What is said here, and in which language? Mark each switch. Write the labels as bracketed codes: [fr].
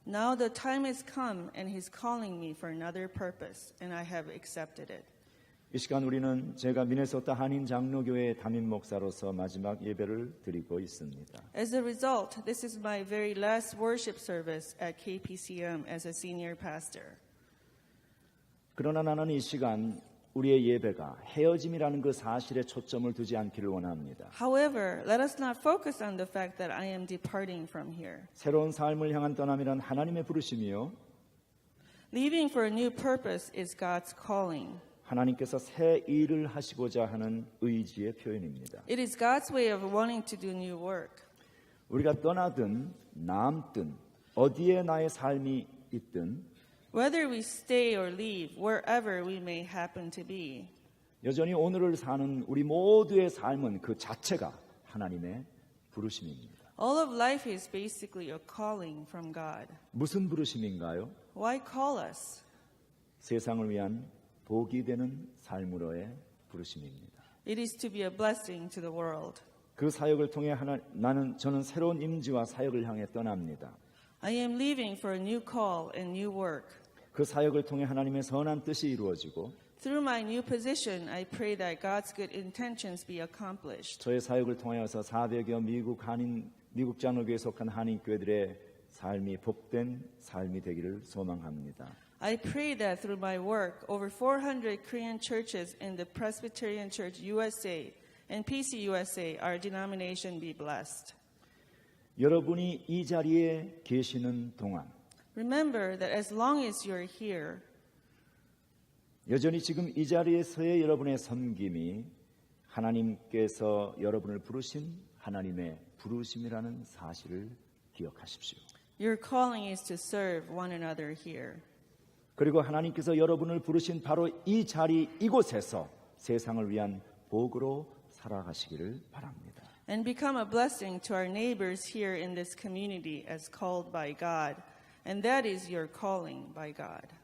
[en] Now the time has come and He's calling me for another purpose, and I have accepted it. [ko] 이 시간 우리는 제가 미네소타 한인 장로교회 담임 목사로서 마지막 예배를 드리고 있습니다. [en] As a result, this is my very last worship service at KPCM as a senior pastor. [ko] 그러나 나는 이 시간 우리의 예배가 헤어짐이라는 그 사실에 초점을 두지 않기를 원합니다. [en] However, let us not focus on the fact that I am departing from here. [ko] 새로운 삶을 향한 떠남이란 하나님의 부르심이요. [en] Leaving for a new purpose is God's calling. [ko] 하나님께서 새 일을 하시고자 하는 의지의 표현입니다. [en] It is God's way of wanting to do new work. [ko] 우리가 떠나든 남든 어디에 나의 삶이 있든 [en] Whether we stay or leave, wherever we may happen to be, [ko] 여전히 오늘을 사는 우리 모두의 삶은 그 자체가 하나님의 부르심입니다. [en] all of life is basically a calling from God. [ko] 무슨 부르심인가요? [en] Why call us? [ko] 세상을 위한 복이 되는 삶으로의 부르심입니다. [en] It is to be a blessing to the world. [ko] 그 사역을 통해 저는 새로운 임지와 사역을 향해 떠납니다. [en] I am leaving for a new call and new work. [ko] 그 사역을 통해 하나님의 선한 뜻이 이루어지고 [en] Through my new position, I pray that God's good intentions be accomplished. [ko] 저의 사역을 통하여서 400여 미국 한인 미국 장로교에 속한 한인교회들의 삶이 복된 삶이 되기를 소망합니다. [en] I pray that through my work, over 400 Korean churches in the Presbyterian Church USA and PCUSA, our denomination be blessed. [ko] 여러분이 이 자리에 계시는 동안 [en] Remember that as long as you're here, [ko] 여전히 지금 이 자리에서의 여러분의 섬김이 하나님께서 여러분을 부르신 하나님의 부르심이라는 사실을 기억하십시오. [en] your calling is to serve one another here. [ko] 그리고 하나님께서 여러분을 부르신 바로 이 자리 이곳에서 세상을 위한 복으로 살아가시기를 바랍니다. [en] And become a blessing to our neighbors here in this community as called by God. And that is your calling by God.